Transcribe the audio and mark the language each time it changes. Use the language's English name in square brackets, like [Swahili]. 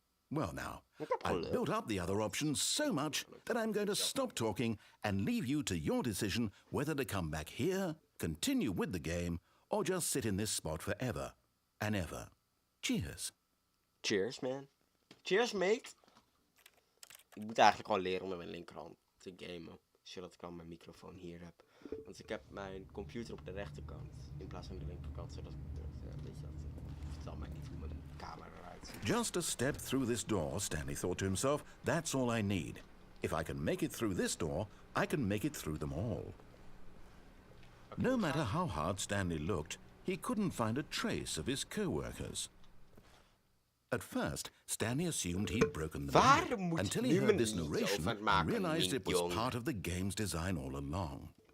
[English] Well now, I've built up the other option so much that I'm going to stop talking and leave you to your decision whether to come back here, continue with the game, or just sit in this spot forever and ever. Cheers. Cheers, man. Cheers, mate. [Dutch] Ik moet eigenlijk gewoon leren om met mijn linkerhand te gamen. Zodat ik dan mijn microfoon hier heb. Want ik heb mijn computer op de rechterkant in plaats van de linkerkant. Zodat ik, weet je dat, vertel mij niet hoe mijn camera eruit ziet. [English] Just a step through this door, Stanley thought to himself, that's all I need. If I can make it through this door, I can make it through them all. No matter how hard Stanley looked, he couldn't find a trace of his co-workers. At first, Stanley assumed he'd broken the map until he heard this narration and realized it was part of the game's design all along.